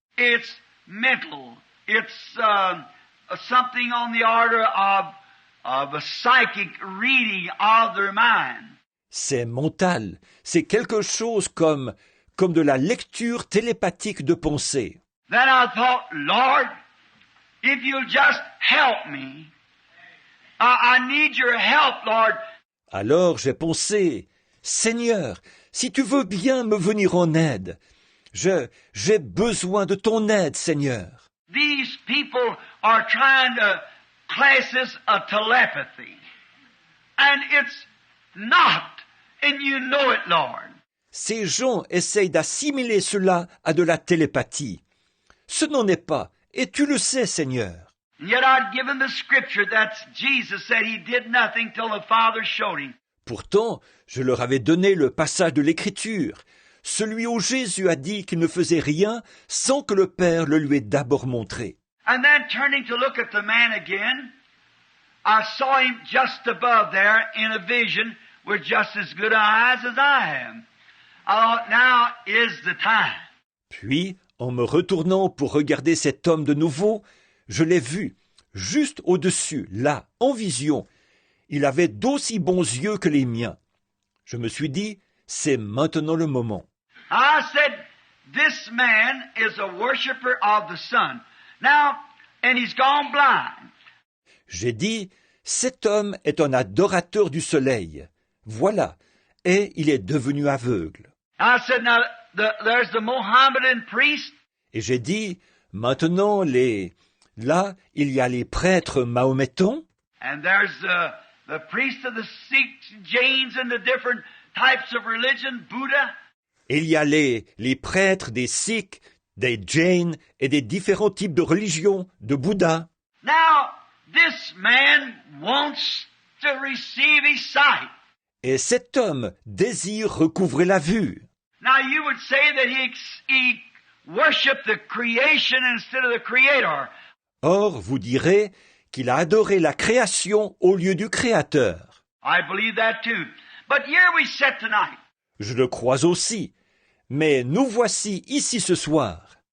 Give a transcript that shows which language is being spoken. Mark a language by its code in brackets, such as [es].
[en] It's mental. It's something on the order of a psychic reading of their mind. [fr] C'est mental, c'est quelque chose comme de la lecture télépathique de pensée. [en] Then I thought, Lord, if you'll just help me, I need your help, Lord. [fr] Alors j'ai pensé, Seigneur, si tu veux bien me venir en aide, j'ai besoin de ton aide, Seigneur. [en] These people are trying to class this a telepathy. And it's not. And you know it, Lord. [fr] Ces gens essayent d'assimiler cela à de la télépathie. Ce n'en est pas, et tu le sais, Seigneur. [en] And yet I'd given the scripture that Jesus said he did nothing till the Father showed him. [fr] Pourtant, je leur avais donné le passage de l'Écriture, celui où Jésus a dit qu'il ne faisait rien sans que le Père le lui ait d'abord montré. [en] And then turning to look at the man again, I saw him just above there in a vision with just as good eyes as I am. I thought, now is the time. [fr] Puis, en me retournant pour regarder cet homme de nouveau, je l'ai vu, juste au-dessus, là, en vision. Il avait d'aussi bons yeux que les miens. Je me suis dit, c'est maintenant le moment. [en] I said, this man is a worshiper of the sun. Now, and he's gone blind. [fr] J'ai dit, cet homme est un adorateur du soleil. Voilà, et il est devenu aveugle. [en] I said, now, there's the Mohammedan priest. [fr] Et j'ai dit, maintenant, là, il y a les prêtres mahométans, [en] And there's the priest of the Sikhs, Jains, and the different types of religion, Buddha. [fr] et il y a les prêtres des Sikhs, des Jains et des différents types de religions, de Bouddha. [en] Now, this man wants to receive his sight. [fr] Et cet homme désire recouvrer la vue. [en] Now, you would say that he worshiped the creation instead of the creator. [fr] Or, vous direz qu'il a adoré la création au lieu du Créateur. [en] I believe that too. But here we sit tonight. [fr] Je le crois aussi. Mais nous voici ici ce soir.